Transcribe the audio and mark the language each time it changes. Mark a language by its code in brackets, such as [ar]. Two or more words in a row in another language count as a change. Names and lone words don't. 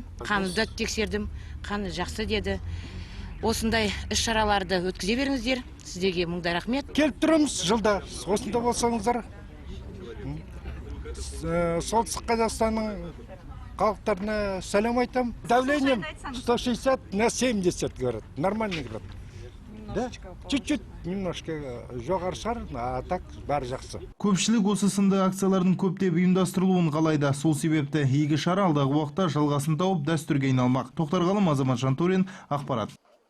[kk] Қанымды тексердім, қаны жақсы деді. Осындай іс-шараларды өткізе беріңіздер. Сіздерге мыңдай рахмет. Келіп тұрмыз жылда. Осында болсаңыздар. Солтүстік Қазақстанның халықтарына сәлем айтам. [ru] Давлением 160 на 70 говорят. Нормальный говорят. Да? Чуть-чуть немножко [kk] жоғары шығар, [ru] а так [kk] бәрі жақсы. Көпшілік осы сынды акциялардың көптеп ұйымдастырылуын қалайды. Сол себепті игі шара алдағы уақытта жалғасын тауып дәстүрге айналмақ. Тоқтар Ғалым, Азамат Жантурин, ақпарат.